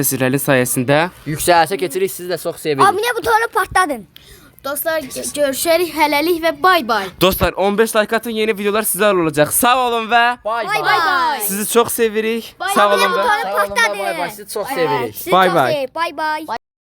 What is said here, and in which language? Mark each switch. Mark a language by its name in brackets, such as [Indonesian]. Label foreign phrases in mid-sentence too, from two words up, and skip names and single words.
[Azerbaijani] Sizlərin sayəsində Yüksəlişə keçirik. Sizi də çox sevirik. Abone butonu patladın. Dostlar görüşərik hələlik və bay bay. Dostlar 15 like atın, yeni videolar sizlərlə olacaq. Sağ olun və Bay Bay bay. sizi çox sevirik. Sağ olun və Sağ olun və bay bay. Sizi çox sevirik. Sizi Bay çok bay. [Turkish] seviyorum. [Azerbaijani] Bay bay.